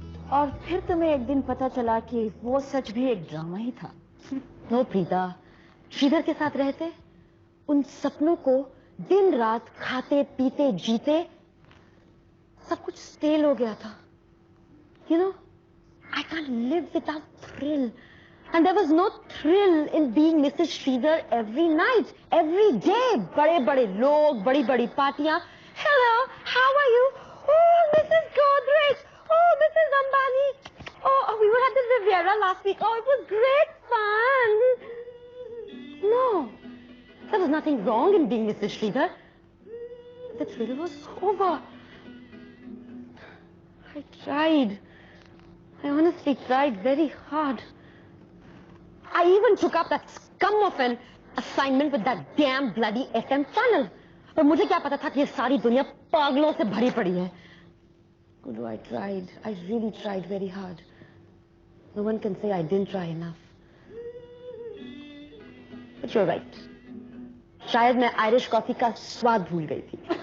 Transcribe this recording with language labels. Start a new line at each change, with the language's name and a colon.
Hindi: और फिर तुम्हें एक दिन पता चला कि वो सच भी एक ड्रामा ही था. नो प्रीता, श्रीधर के साथ रहते उन सपनों को दिन रात खाते पीते जीते सब कुछ स्टेल हो गया था.
English: You know, I can't live without thrill. And there was no thrill in being Mrs. Sridhar every night, every day.
Hindi: बड़े-बड़े लोग, बड़ी-बड़ी पार्टियां.
English: Hello, how are you? Oh, Mrs. Godrej. Oh, Mrs. Ambani. Oh, we were at the Riviera last week. Oh, it was great fun. No, there was nothing wrong in being Mrs. Sridhar. The thrill was over. I tried. I honestly tried very hard. I even took up that scum of an assignment with that damn bloody FM channel.
Hindi: पर मुझे क्या पता था कि ये सारी दुनिया पागलों से भरी पड़ी है.
English: Although I tried, I really tried very hard. No one can say I didn't try enough. But you're right.
Hindi: शायद मैं आयरिश कॉफी का स्वाद भूल गई थी.